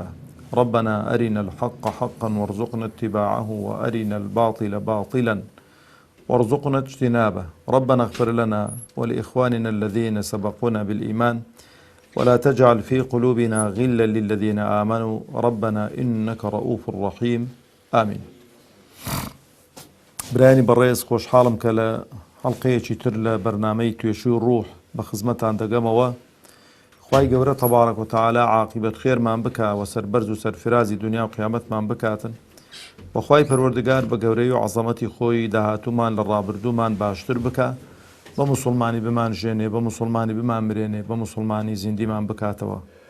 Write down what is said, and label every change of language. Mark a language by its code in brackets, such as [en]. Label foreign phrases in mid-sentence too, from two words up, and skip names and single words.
[ar] ربنا أرنا الحق حقا وارزقنا اتباعه وأرنا الباطل باطلا وارزقنا اجتنابه. ربنا اغفر لنا ولإخواننا الذين سبقونا بالإيمان ولا تجعل في قلوبنا غلا للذين آمنوا ربنا إنك رؤوف رحيم آمين. [ckb] براني بەڕێز خۆشحاڵم کە لە حەڵقەیەکی تر لە بەرنامەی توێشووی ڕوح بە خزمەتان دەگەمەوە. خوای گەورە [ar] تەبارەک و تەعالا [ckb] عاقبەت خێرمان بکا و سەربەرز و سەرفرازی دنیا و قیامەتمان بکاتن. بەخوای پەروەردگار بە گەورەی و عەزەمەتی خۆی داهاتوومان لە ڕابردوومان باشتر بکا، بە موسڵمانی بمان ژێنێ، بە موسڵمانی بمان مرێنێ، بە موسڵمانی زیندیمان بکاتەوە.